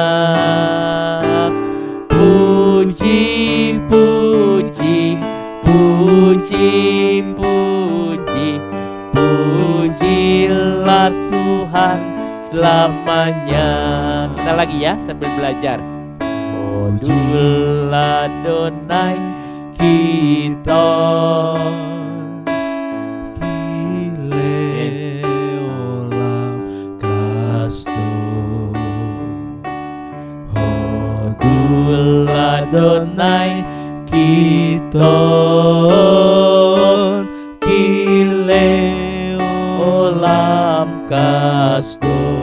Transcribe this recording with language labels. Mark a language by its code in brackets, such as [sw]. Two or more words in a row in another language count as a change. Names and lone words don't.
[id] Puji, puji, puji, puji, pujilah Tuhan selamanya. Kita lagi ya sambil belajar. [he] הודו לאדוני כי טוב, כי לעולם חסדו. הודו לאדוני כי טוב, כי לעולם חסדו.